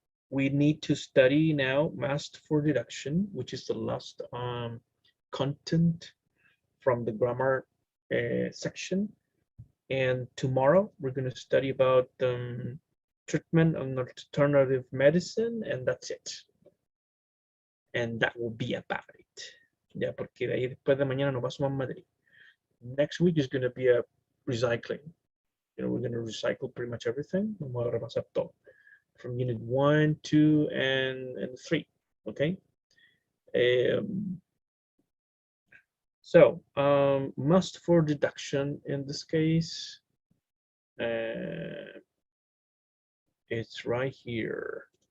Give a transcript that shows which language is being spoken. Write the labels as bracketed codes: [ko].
[en] We need to study now math for deduction, which is the last content from the grammar section. And tomorrow we're going to study about treatment and alternative medicine, and that's it. And that will be about it. [es] Ya, porque de ahí después de mañana no paso más materia. [en] Next week is going to be a recycling. We're going to recycle pretty much everything. [es] Vamos a repasar todo. [en] From unit 1, 2, and 3. Okay. So must for deduction in this case, it's right here.